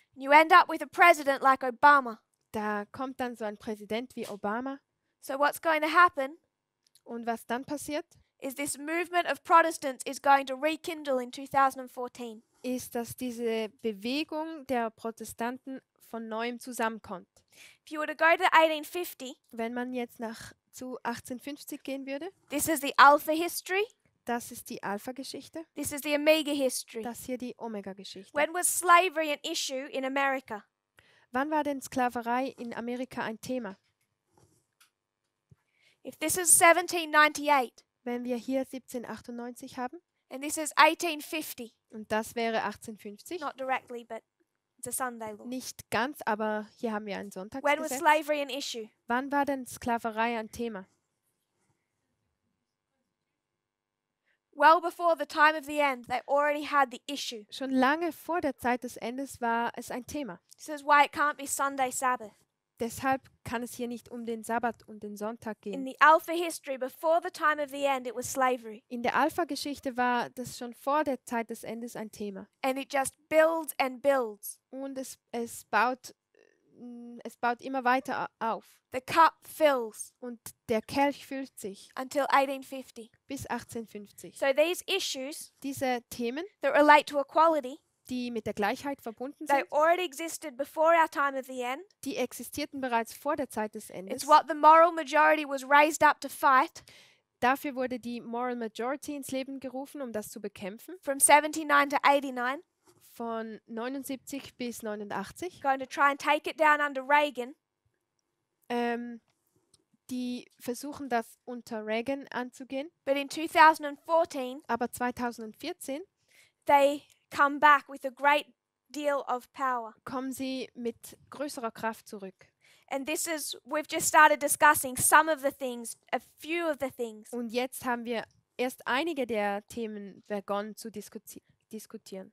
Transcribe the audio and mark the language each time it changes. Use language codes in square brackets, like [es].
[en] You end up with a president like Obama. [de] Da kommt dann so ein Präsident wie Obama. [en] So what's going to happen [de] Und was dann passiert, [en] is this movement of Protestants is going to rekindle in 2014. [de] ist, dass diese Bewegung der Protestanten von neuem zusammenkommt. [en] If you were to go to 1850, [de] Wenn man jetzt zu 1850 gehen würde, [en] this is the Alpha history, [de] das ist die Alpha-Geschichte, [en] this is the Omega history. [de] das hier die Omega-Geschichte. [en] When was slavery an issue in America? [de] Wann war denn Sklaverei in Amerika ein Thema? [en] If this is 1798 [de] Wenn wir hier 1798 haben [en] and this is 1850, [de] und das wäre 1850, [en] not directly, but it's a Sunday law. [de] nicht ganz, aber hier haben wir ein [en] When was [de] Sonntagsgesetz. [en] slavery an issue? [de] Wann war denn Sklaverei ein Thema? [en] Well before the time of the end, they already had the issue. [de] Schon lange vor der Zeit des Endes war es ein Thema. [en] This is why it can't be Sunday Sabbath. [de] Deshalb kann es hier nicht um den Sabbat und den Sonntag [en] In [de] gehen. [en] the Alpha history, before the time of the end, it was slavery. [de] In der Alpha-Geschichte war das schon vor der Zeit des Endes ein Thema. [en] And it just builds and builds. [de] Und es baut immer weiter auf. [en] The cup fills [de] Und der Kelch füllt sich [en] until 1850. [de] bis 1850. [en] So these issues [de] Diese Themen, [en] that relate to equality, [de] die mit der Gleichheit verbunden [en] they [de] sind, [en] already existed before our time of the end. [de] die existierten bereits vor der Zeit des [en] It's [de] Endes. [en] what the moral majority was raised up to fight [de] Dafür wurde die Moral Majority ins Leben gerufen, um das zu bekämpfen. [en] from 79 to 89. [de] Von 79 bis 89. [en] Going to try and take it down under Reagan. [de] Die versuchen das unter Reagan anzugehen. [en] But in 2014, [de] Aber 2014 [en] they come back with a great deal of power. [de] kommen sie mit größerer Kraft zurück. [en] And this is, we've just started discussing some of the things, a few of the things. [de] Und jetzt haben wir erst einige der Themen begonnen zu diskutieren.